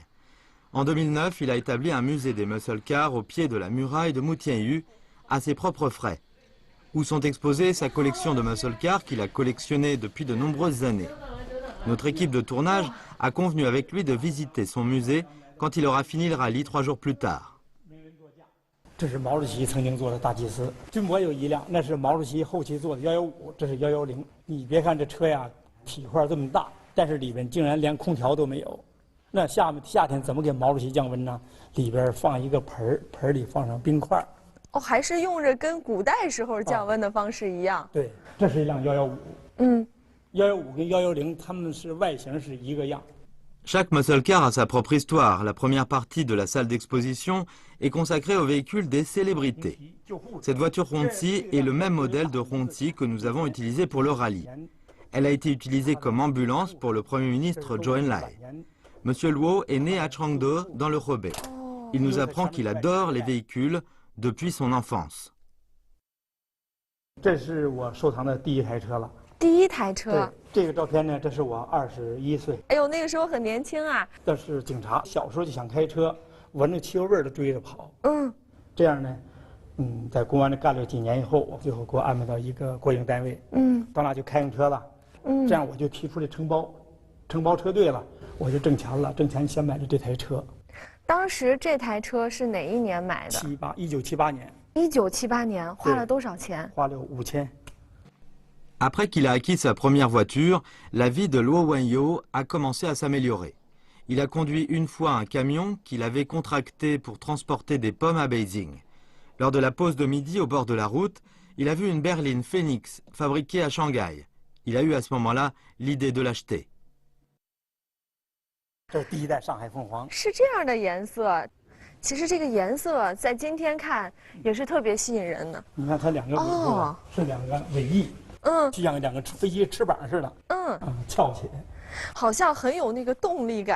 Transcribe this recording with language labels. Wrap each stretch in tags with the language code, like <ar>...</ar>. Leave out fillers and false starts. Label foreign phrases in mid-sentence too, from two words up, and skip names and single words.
<fr>En 2009, il a établi un musée des</fr> <en>muscle cars</en> <fr>au pied de la muraille de Mutianyu, à ses propres frais, où sont exposées sa collection de</fr> <en>muscle cars</en> <fr>qu'il a collectionné depuis de nombreuses années. Notre équipe de tournage a convenu avec lui de visiter son musée quand il aura fini le rallye 3 jours plus tard.</fr> <zh>这是毛主席曾经坐的大祭司，军博有一辆，那是毛主席后期坐的115，这是110。你别看这车呀，体块这么大，但是里边竟然连空调都没有。那夏天怎么给毛主席降温呢？里边放一个盆，盆里放上冰块。哦，还是用着跟古代时候降温的方式一样。对，这是一辆115。115跟110，它们是外形是一个样。</zh> <fr>Chaque</fr> <en>muscle car</en> <fr>a sa propre histoire. La première partie de la salle d'exposition est consacrée aux véhicules des célébrités. Cette voiture Hongqi est le même modèle de Hongqi que nous avons utilisé pour le rallye. Elle a été utilisée comme ambulance pour le Premier ministre Zhou Enlai. Monsieur Luo est né à Changde, dans le Hebei. Il nous apprend qu'il adore les véhicules depuis son enfance.</fr> <zh>这是我收藏的第一台车了。第一台车，这个照片呢，这是我21岁。哎呦，那个时候很年轻啊。这是警察，小时候就想开车，闻着汽油味儿就追着跑。这样呢，在公安里干了几年以后，我最后给我安排到一个国营单位。到那就开用车了。这样我就提出来承包车队了，我就挣钱了，挣钱先买了这台车。当时这台车是哪一年买的？1978年。 1978年，花了多少钱？花了5000。</zh> <fr>Après qu'il a acquis sa première voiture, la vie de Luo Wenyo a commencé à s'améliorer. Il a conduit une fois un camion qu'il avait contracté pour transporter des pommes à Beijing. Lors de la pause de midi au bord de la route, il a vu une berline Phoenix fabriquée à Shanghai. Il a eu à ce moment-là l'idée de l'acheter.</fr> <zh>这是第一代上海凤凰，是这样的颜色。其实这个颜色在今天看也是特别吸引人的。你看它两个尾部是两个尾翼。 就像两个飞机翅膀似的，翘起来，好像很有那个动力感，</zh>